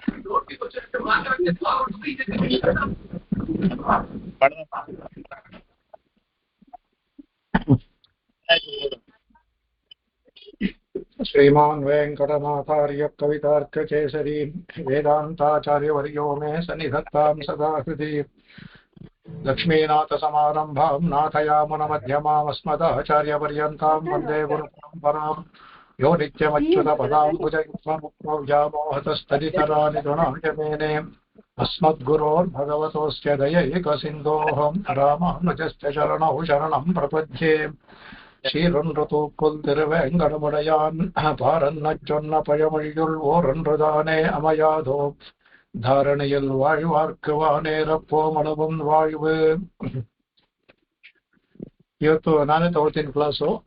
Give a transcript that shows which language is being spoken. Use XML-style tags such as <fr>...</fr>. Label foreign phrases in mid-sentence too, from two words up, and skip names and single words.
<sa>श्रीमान् वेंकटनाथार्य कवितार्ककेसरी वेदान्ताचार्यवर्यो मे सन्निधत्तां सदा हृदि लक्ष्मीनाथसमारम्भां नाथयामुनमध्यमामस्मदाचार्यपर्यन्तां वन्दे गुरुपरम्पराम् यो नित्यमच्युतपदाम्बुजयुग्ममुग्मव्यामोहतस्तदितराणि गुणाय मेने अस्मद्गुरोर्भगवतोऽस्य दयैकसिन्धोऽहं रामानुजस्य चरणौ शरणं प्रपद्ये</sa> <ta>சீரொன்றுதூக்குள் திருவேங்கடமுடையான் பாரன்ன சொன்ன பழமொழியுள் ஓரொன்றுதானே அமையாதோ தாரணையில் வாழ்வார்க்கு வானேரப்போ மனவும் வாழ்வு.</ta> <kn>ಇವತ್ತು ನಾನೇ ತಗೊಳ್ತೀನಿ ಕ್ಲಾಸು.</kn>